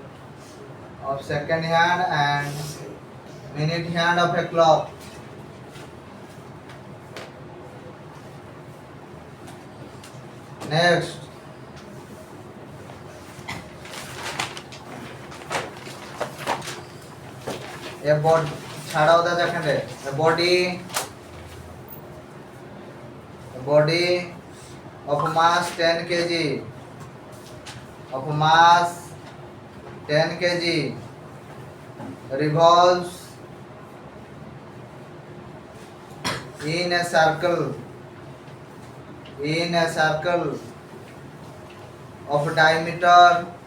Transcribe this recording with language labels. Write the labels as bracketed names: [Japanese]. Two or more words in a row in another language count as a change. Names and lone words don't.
[English] next a body [Maithili] छाड़ा होता जखने [English] a body of mass 10 kg revolves in a circle of diameter